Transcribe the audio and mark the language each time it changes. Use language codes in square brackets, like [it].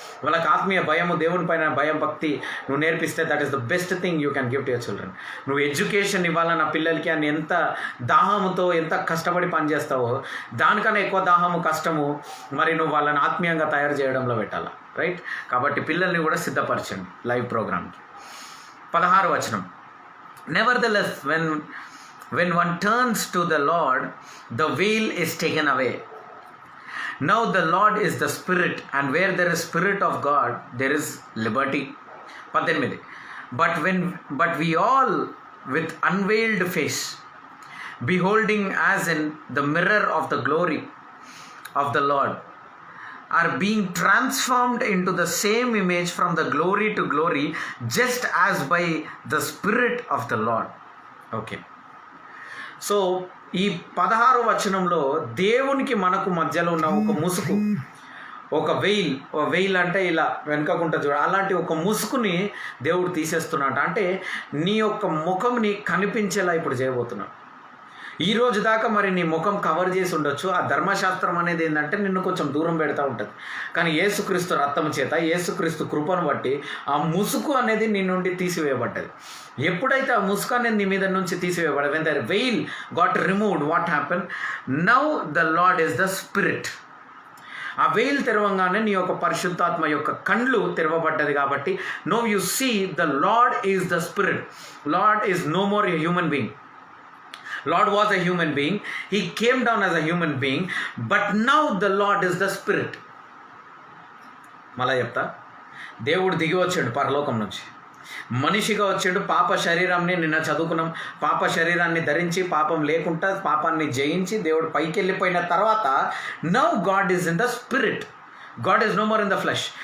[te] వాళ్ళకి ఆత్మీయ భయము, దేవుని పైన భయం, భక్తి నువ్వు నేర్పిస్తే [en] That is the best thing you can give to your children. [te] నువ్వు ఎడ్యుకేషన్ ఇవ్వాలన్న పిల్లలకి అని ఎంత దాహముతో ఎంత కష్టపడి పనిచేస్తావో దానికన్నా ఎక్కువ దాహము, కష్టము మరి నువ్వు వాళ్ళని ఆత్మీయంగా తయారు చేయడంలో పెట్టాలా, రైట్? కాబట్టి పిల్లల్ని కూడా సిద్ధపరచండి లైవ్ ప్రోగ్రామ్కి. 16వ వచనం. [en] Nevertheless, when one turns to the Lord, the veil is taken away. Now the Lord is the Spirit, and where there is Spirit of God, there is liberty. 18. But we all, with unveiled face, beholding as in the mirror of the glory of the Lord, are being transformed into the same image from the glory to glory, just as by the Spirit of the Lord. Okay. [te] So ఈ 16వ వచనంలో దేవునికి మనకు మధ్యలో ఉన్న ఒక ముసుగు, ఒక veil అంటే ఇలా వెనుకకుంట చూడ, అలాంటి ఒక ముసుగుని దేవుడు తీసేస్తున్నాడు. అంటే నీ యొక్క ముఖంని కనిపించేలా ఇప్పుడు చేయబోతున్నాడు. ఈ రోజు దాకా మరి నీ ముఖం కవర్ చేసి ఉండొచ్చు. ఆ ధర్మశాస్త్రం అనేది ఏంటంటే నిన్ను కొంచెం దూరం పెడతా ఉంటుంది. కానీ యేసుక్రీస్తు రక్తం చేత, యేసుక్రీస్తు కృపను బట్టి ఆ ముసుగు అనేది నీ నుండి తీసివేయబడ్డది. ఎప్పుడైతే ఆ ముసుగు అనేది నీ మీద నుంచి తీసివేయబడదు, [en] When the veil got removed, what happen? Now the Lord is the spirit. [te] ఆ వెయిల్ తెరవంగానే నీ యొక్క పరిశుద్ధాత్మ యొక్క కండ్లు తెరవబడ్డది. కాబట్టి [en] No you see the Lord is the spirit. Lord is no more a human being. Lord was a human being. He came down as a human being. But now the Lord is the Spirit. [te] మళ్ళా చెప్తా, దేవుడు దిగి వచ్చాడు పరలోకం నుంచి, మనిషిగా వచ్చాడు. పాప శరీరాన్ని నిన్న చదువుకున్నాం, పాప శరీరాన్ని ధరించి పాపం లేకుండా పాపాన్ని జయించి దేవుడు పైకి వెళ్ళిపోయిన తర్వాత [en] Now God is in the spirit. God is no more in the flesh.